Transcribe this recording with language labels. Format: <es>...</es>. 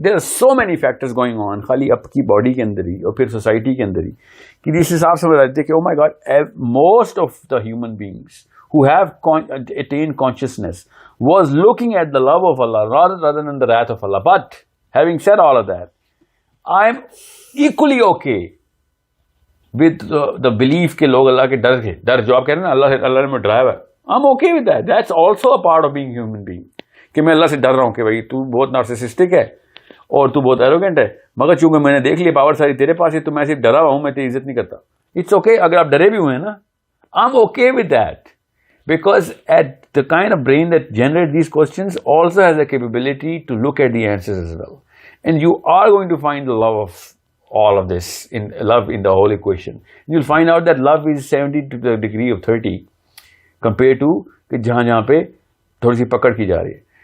<en>there are so many factors going on,</en> <ur>خالی آپ کی باڈی کے اندر ہی اور پھر سوسائٹی کے اندر ہی, کہ جس حساب سے بتاتے کہ</ur> <en>Oh my God most of the human beings who have attained consciousness was looking at the love of Allah rather than the wrath of Allah. But having said all of that, I'm equally okay with the belief</en> <ur>کہ لوگ اللہ کے ڈر جو آپ کہہ رہے ہیں نا, اللہ نے میں ڈرایا ہوا ہے,</ur> <en>I'm okay with that. That's also a part of being human being.</en> <ur>کہ میں اللہ سے ڈر رہا ہوں کہ بھائی تو بہت نارسسسٹک ہے اور تو بہت ایروگینٹ ہے, مگر چونکہ میں نے دیکھ لیا پاور ساری تیرے پاس ہے تو میں صرف ڈرا ہوا ہوں, میں تیری عزت نہیں کرتا.</ur> <en>It's okay</en> <ur>اگر آپ ڈرے بھی ہوئے ہیں نا,</ur> <en>I'm okay with that. Because at the kind of brain that generates these questions also has the capability to look at the answers as well. And you are going to find the love of all of this, love in the whole equation. You'll find out that love is 70 to the degree of 30 compared to</en> <ur>کہ جہاں پہ تھوڑی سی پکڑ کی جا رہی ہے.</ur>